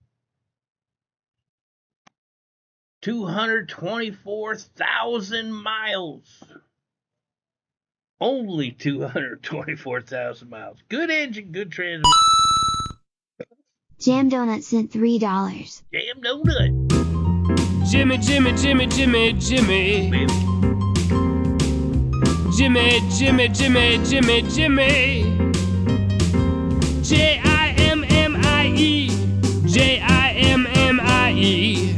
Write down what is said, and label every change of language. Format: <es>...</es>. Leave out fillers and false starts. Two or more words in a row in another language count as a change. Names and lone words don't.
<en>224,000 miles. Only 224,000 miles. Good engine, good transmission. Jam Donut sent $3. Jam donut. Jimmy, Jimmy, Jimmy, Jimmy, Jimmy. Baby. Jimmy, Jimmy, Jimmy, Jimmy, Jimmy. Jimie, Jimie.</en>